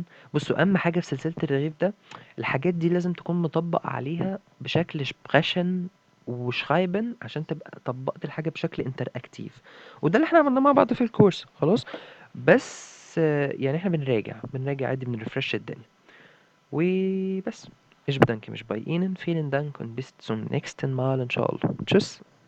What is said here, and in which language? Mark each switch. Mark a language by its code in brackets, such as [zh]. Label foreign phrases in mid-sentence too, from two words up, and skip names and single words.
[ar] بصوا، اهم حاجه في سلسله الرغيف ده، الحاجات دي لازم تكون مطبق عليها بشكل شبخشن وشخايبن عشان تبقى طبقت الحاجه بشكل انتر اكتيف. وده اللي احنا عملناه مع بعض في الكورس. خلاص، بس يعني احنا بنراجع عادي، بنرفرش الدنيا وبس. [de] Ich bedanke mich bei Ihnen. Vielen Dank und bis zum nächsten Mal [ar] إن شاء الله. [de] Tschüss.